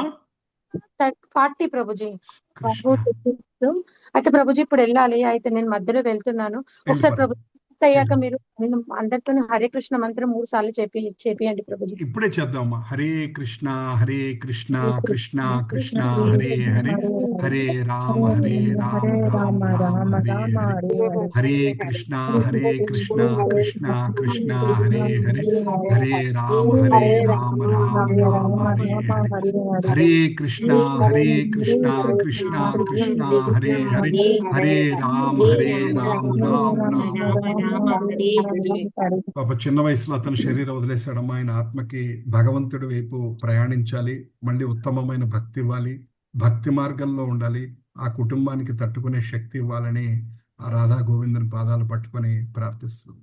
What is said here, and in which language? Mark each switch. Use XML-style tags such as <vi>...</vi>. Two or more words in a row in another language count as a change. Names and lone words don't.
<te>40 ప్రభుజీ. కృష్ణ. అయితే ప్రభుజీ ఇప్పుడు వెళ్ళాలి. అయితే నేను మధ్యలో వెళ్తున్నాను. ఒకసారి ప్రభుజీ అయ్యాక మీరు అందరితో హరే కృష్ణ మంత్రం 3 సార్లు చేపియండి ప్రభుజీ. ఇప్పుడే చేద్దామమ్మా.</te> <sa>హరే కృష్ణ కృష్ణ కృష్ణ హరే హరే, హరే రామ రామ రామ హరే హరే, హరే కృష్ణ కృష్ణ కృష్ణ హరే హరే, హరే రామ రామ రామ హరే హరే, హరే కృష్ణ కృష్ణ కృష్ణ హరే హరే, హరే రామ రామ రామ.</sa> <te>పాప చిన్న వయసులో అతను శరీరం వదిలేశాడమ్మా. ఆయన ఆత్మకి భగవంతుడి వైపు ప్రయాణించాలి, మళ్ళీ ఉత్తమమైన భక్తి ఇవ్వాలి, భక్తి మార్గంలో ఉండాలి, ఆ కుటుంబానికి తట్టుకునే శక్తి ఇవ్వాలని ఆ రాధా గోవిందుని పాదాలు పట్టుకొని ప్రార్థిస్తున్నాం.</te>